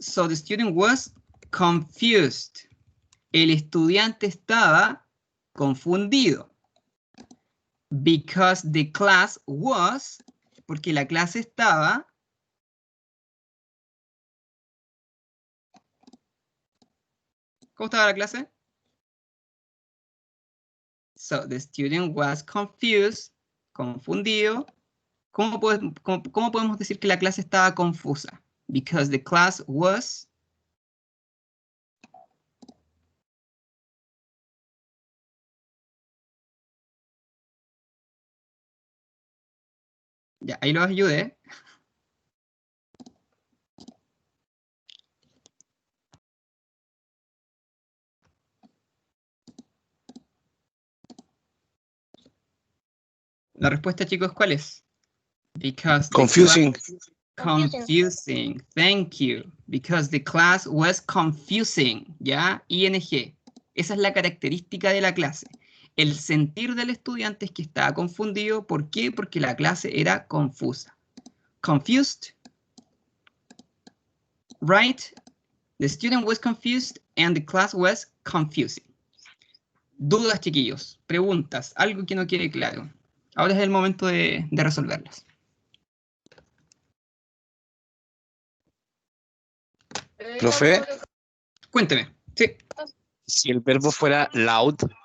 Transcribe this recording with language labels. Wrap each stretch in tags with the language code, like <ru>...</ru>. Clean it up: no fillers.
<en>So the student was confused.</en> <es>El estudiante estaba confundido.</es> <en>Because the class was,</en> <es>porque la clase estaba. ¿Cómo estaba la clase?</es> <en>So the student was confused, confundido.</en> <es>¿Cómo podemos decir que la clase estaba confusa?</es> <en>Because the class was.</en> <es>Ya, ahí los ayudé. La respuesta, chicos, ¿cuál es?</es> <en>Because Confusing. Confusing. Thank you. Because the class was confusing.</en> <es>¿Ya? ING. Esa es la característica de la clase. El sentir del estudiante es que estaba confundido. ¿Por qué? Porque la clase era confusa. Confused.</es> <en>Right? The student was confused and the class was confusing.</en> <es>Dudas, chiquillos. Preguntas. Algo que no quede claro. Ahora es el momento de resolverlas. Profe, Cuénteme. Sí. si el verbo fuera loud,</es>